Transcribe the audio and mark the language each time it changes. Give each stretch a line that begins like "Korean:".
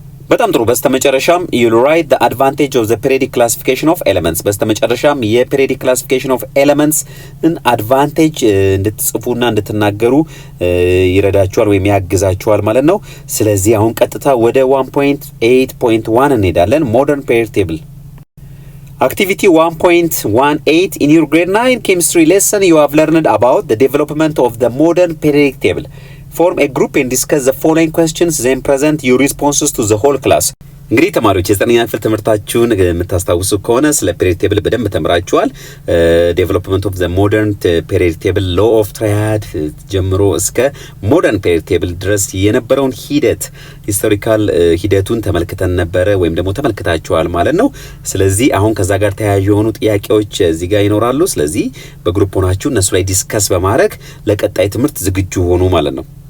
Amharic: በጣም ጥሩ። በስተመጨረሻም
English: you'll write the advantage of the periodic classification of elements።
Amharic: በስተመጨረሻም የፔሪዮዲክ ክላሲፊኬሽን ኦፍ ኤሌመንትስ አድቫንቴጅ እንድትጽፉና እንድትናገሩ ይረዳችኋል ወይም ያግዛችኋል ማለት ነው። ስለዚህ አሁን ቀጥታ ወደ 1.8.1 እንሄዳለን። ሞደርን ፔሪዮዲክ ቴብል
English: Activity 1.18 in your grade 9 chemistry lesson you have learned about the development of the modern periodic table. Form a group and discuss the following questions, then present your responses to the whole class.
Amharic: እንግዲህ ተማሪዎች የዘጠነኛ ክፍል ትምህርታችሁን የምታስታውሱ ከሆነ ስለ ፔሪዮዲክ ቴብል በደንብ ተምራችኋል። ዴቨሎፕመንት ኦፍ ዘ ሞደርን ፔሪዮዲክ ቴብል ሎ ኦፍ ትራያድ ጀምሮ እስከ ሞደርን ፔሪዮዲክ ቴብል ድረስ የነበረውን ሂደት ሂስቶሪካል ሂደቱን ተመልክተን ነበረ ወይም ደግሞ ተመልክታችኋል ማለት ነው። ስለዚህ አሁን ከዛ ጋር ተያያዥ የሆኑ ጥያቄዎች እዚህ ጋር ይኖራሉ። ስለዚህ በግሩፕ ሆናችሁ እነሱ ላይ ዲስከስ በማድረግ ለቀጣይ ትምህርት ዝግጁ ሆኑ ማለት ነው።